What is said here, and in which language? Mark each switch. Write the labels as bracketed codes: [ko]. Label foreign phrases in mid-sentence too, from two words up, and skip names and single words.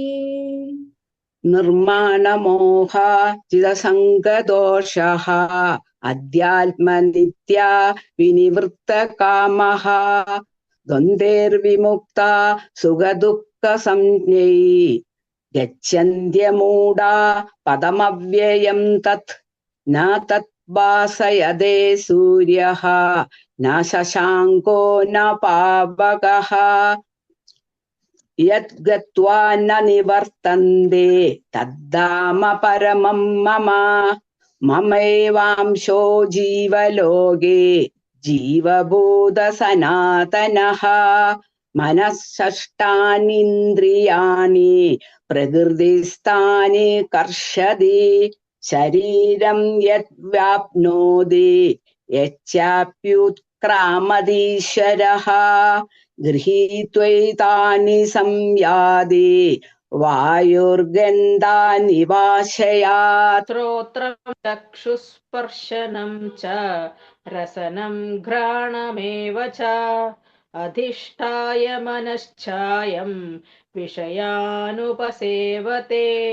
[sa] നിർമാണമോഹ ചിദസംഗദോഷഃ അധ്യാത്മനിത്യാ വിനിവൃത്തകാമഃ ദ്വന്ദ്വൈർവിമുക്ത സുഖദുഃഖസംജ്ഞൈ ഗച്ഛന്ത്യമൂഢാ പദമവ്യയം തത് ന തത് ഭാസയതേ സൂര്യഃ ന ശശാങ്കോ ന പാവകഃ യത് ഗത്വാ ന നിവർത്തന്തെ തദ്ധാമ പരമം മമ. മമൈവാംശോ ജീവലോകേ ജീവഭൂത സനാതനഃ. മനഃഷഷ്ടാനീന്ദ്രിയാണി പ്രകൃതിസ്ഥാനി കർഷതി. ശരീരം യത് വ്യാപ്നോതി യച്ഛാപ്യുത്ക്രാമതീശ്വരഃ ഗൃഹീത്വൈതാനി സംയാതി വായുർഗന്ധാനി വാശയാത്. ശ്രോത്രം ചക്ഷുസ്പർശനം ച രസനം ഘ്രാണമേവ ച അധിഷ്ഠായ മനശ്ചായം വിഷയാനുപസേവത്തെ.